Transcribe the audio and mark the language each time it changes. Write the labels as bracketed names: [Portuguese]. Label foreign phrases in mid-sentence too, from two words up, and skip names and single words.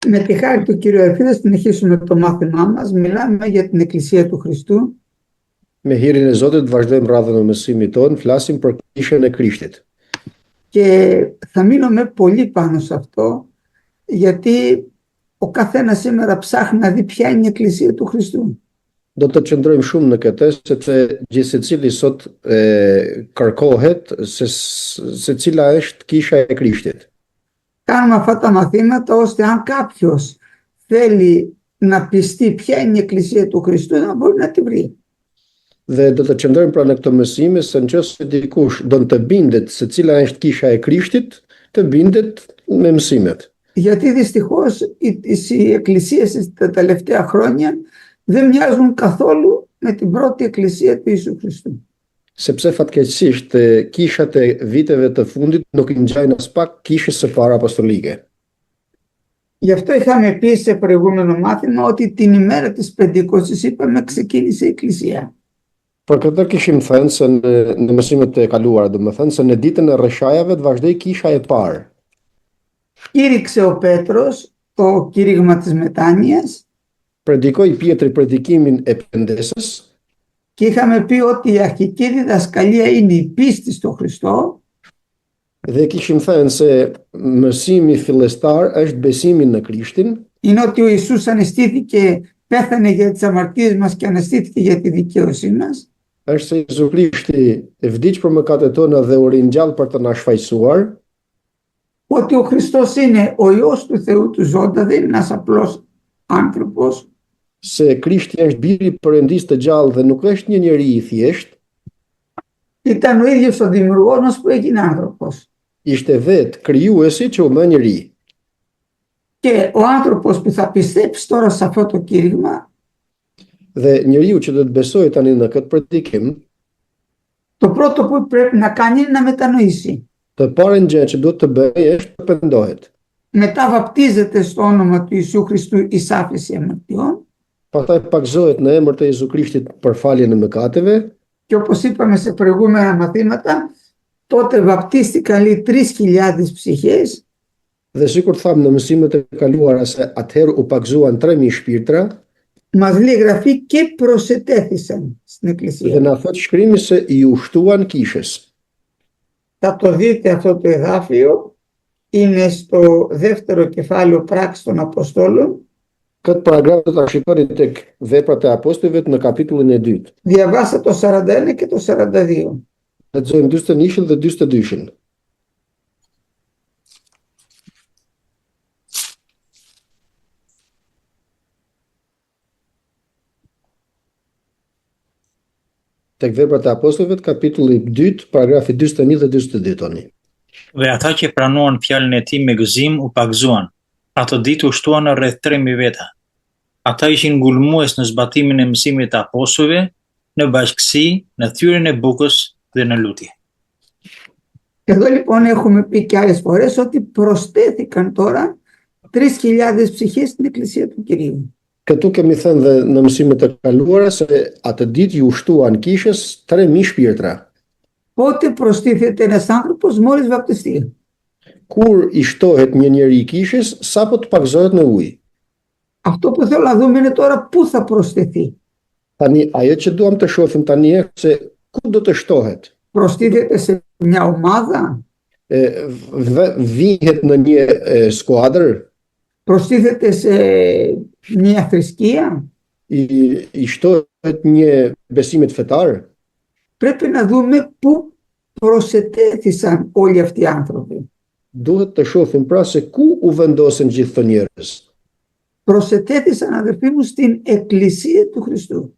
[Greek] Με τη χάρη του Κύριου Ερφή θα συνεχίσουμε το μάθημά μας. Μιλάμε για την Εκκλησία του Χριστού. [Albanian] Me hirin e Zotit vazhdojmë radhën e mësimit tonë, flasim për kishën e Krishtit. [Greek] Και θα μείνουμε πολύ πάνω σε αυτό, γιατί ο καθένας σήμερα ψάχνει να δει ποια είναι η Εκκλησία του Χριστού. [Albanian] Do të qëndrojmë shumë në këtë, sepse gjithsecili sot kërkohet se cila është kisha e Krishtit. [Greek] Κάνουμε αυτά τα μαθήματα ώστε αν κάποιος θέλει να πιστεί ποια είναι η Εκκλησία του Χριστού, να μπορεί να τη βρει. [Albanian] Dhe do të qëndrojmë pra në këtë mësim, se nëse dikush do të bindet se cila është kisha e Krishtit, të bindet me mësimet. [Greek] Γιατί δυστυχώς οι εκκλησίες τα τελευταία χρόνια δεν μοιάζουν καθόλου με την πρώτη εκκλησία του Ιησού Χριστού. [Albanian] Sepse fatkeqësisht kishat e viteve të fundit nuk i ngjajnë as pak kishës së parë apostolike. [Greek] Γι' αυτό είχαμε πει σε προηγούμενο μάθημα ότι την ημέρα της Πεντηκοστής είπαμε ξεκίνησε η Εκκλησία. [Albanian] Për këtë kishim thënë se në mësimet e kaluara, domethënë se në ditën e rreshajave të vazhdoi kisha e parë. [Greek] Κήρυξε ο Πέτρος το κήρυγμα της μετάνοιας. [Albanian] Predikoi Pietri predikimin e pendesës. [Greek] Και είχαμε πει ότι η αρχική διδασκαλία είναι η πίστη στο Χριστό. [Albanian] Dhe kishim thënë se mësimi fillestar është besimi në Krishtin. [Greek] Είναι ότι ο Ιησούς αναισθήθηκε, πέθανε για τις αμαρτίες μας και αναισθήθηκε για τη δικαίωσή μας. [Albanian] Është se Jezu Krishti vdiq për mëkatet tona dhe u ringjall për të na shfaqsuar. [Greek] Ότι ο Χριστός είναι ο Υιός του Θεού του ζώντα, δεν είναι ένας απλός άνθρωπος. [Albanian] Se Krishti është biri i Perëndisë të gjallë dhe nuk është një njeri i thjeshtë. [Greek] Ήταν ο ίδιος ο δημιουργός μας που έγινε άνθρωπος. [Albanian] Ishte vetë krijuesi që u bë njeri. [Greek] Και ο άνθρωπος που θα πιστέψει τώρα σε αυτό το κήρυγμα, [Albanian] Dhe njeriu që do të besojë tani në këtë predikim, [Greek] το πρώτο που πρέπει να κάνει είναι να μετανοήσει. [Albanian] të parën gjë që duhet të bëjë është të pendohet. [Greek] Μετά βαπτίζεται στο όνομα του Ιησού Χριστού εις άφεση αμαρτιών. [Albanian] Pastaj pagzohet në emër të Jezu Krishtit për faljen e mëkateve. [Greek] Και όπως είπαμε σε προηγούμενα μαθήματα, τότε βαπτίστηκαν λέει 3.000 ψυχές. [Albanian] Dhe sikur thamë në mësimet e kaluara se atëherë u pagzuan 3.000 shpirtra. [Greek] Μας λέει η Γραφή και προσετέθησαν στην [Albanian] Dhe [Greek] Εκκλησία. [Albanian] na thot shkrimi se i ushtuan kishës. [Greek] Θα το δείτε αυτό το εδάφιο, είναι στο δεύτερο κεφάλαιο Πράξεις των Αποστόλων. [Albanian] Këtë paragraf do ta shikoni tek Veprat e Apostujve në kapitullin e 2. [Greek] Διαβάστε το 41 και το 42. [Albanian] Lexojmë 41 dhe 42. Tek Veprat e Apostujve, kapitulli 2, paragrafi 41 dhe 42 tani. Dhe ata që pranuan fjalën e tij me gëzim u pagzuan. Ato ditë u shtuan rreth 3.000 veta. Ata ishin ngulmues në zbatimin e mësimit të apostujve, në bashkësi, në thyrjen e bukës dhe në lutje. [Greek] Εδώ λοιπόν έχουμε πει και άλλες φορές ότι προσθέθηκαν τώρα 3.000 ψυχές στην Εκκλησία του Κυρίου. [Albanian] Këtu kemi thënë dhe në mësimet e kaluara se atë ditë ju ushtuan kishës 3.000 shpirtra. [Greek] Πότε προστίθεται ένας άνθρωπος μόλις βαπτιστεί. [Albanian] Kur i shtohet një njeri kishës, sapo të pagzohet në ujë. [Greek] Αυτό που θέλω να δούμε είναι τώρα πού θα προσθεθεί. [Albanian] Tani, ajo që duam të shohim tani është se ku do të shtohet. [Greek] Προστίθεται σε μια ομάδα, [Albanian] Vihet në një skuadër, [Greek] προστίθεται σε μια θρησκεία. [Albanian] i shtohet një besimit fetar. [Greek] Πρέπει να δούμε πού προσετέθησαν όλοι αυτοί οι άνθρωποι. [Albanian] Duhet të shohim pra se ku u vendosen gjithë të njerëz. [Greek] Προσετέθησαν, αδερφοί μου, στην Εκκλησία του Χριστού.